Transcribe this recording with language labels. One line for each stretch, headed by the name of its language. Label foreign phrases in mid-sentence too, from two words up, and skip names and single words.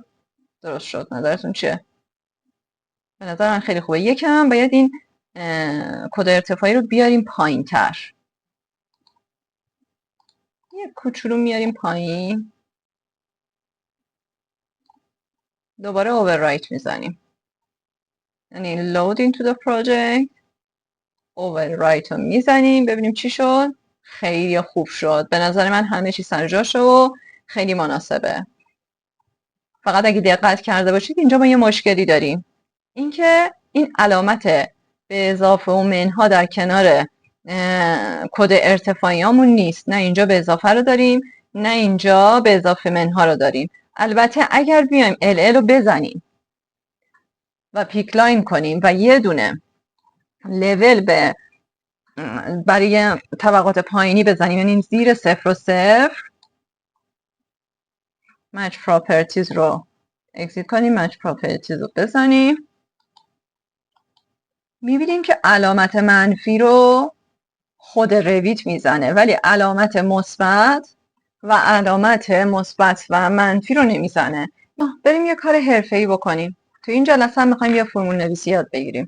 Persian: درست شد. نظرتون چیه؟ به نظر من خیلی خوبه. یکم باید این کد ارتفاعی رو بیاریم پایین تر. یه کوچولو میاریم پایین. دوباره overwrite میزنیم. یعنی
English: load into the project،
Persian: overwrite رو میزنیم ببینیم چی شد. خیلی خوب شد. به نظر من همه چی سر جاشه و خیلی مناسبه. فقط اگه دقت کرده باشید اینجا ما یه مشکلی داریم، اینکه این علامت به اضافه و منها در کنار کد ارتفاعیامون نیست. نه اینجا به اضافه رو داریم نه اینجا به اضافه منها رو داریم. البته اگر بیایم ال رو بزنیم و پیکلاین کنیم و یه دونه لول برای طبقات پایینی بزنیم، یعنی زیر 0 و 0،
English: match properties
Persian: رو اگزیت کنیم،
English: match properties
Persian: رو بزنیم، میبینیم که علامت منفی رو خود رویت میزنه، ولی علامت مثبت و منفی رو نمیزنه. بریم یه کار حرفه‌ای بکنیم. تو این جلسه هم میخوایم یه فرمول نویسی یاد بگیریم.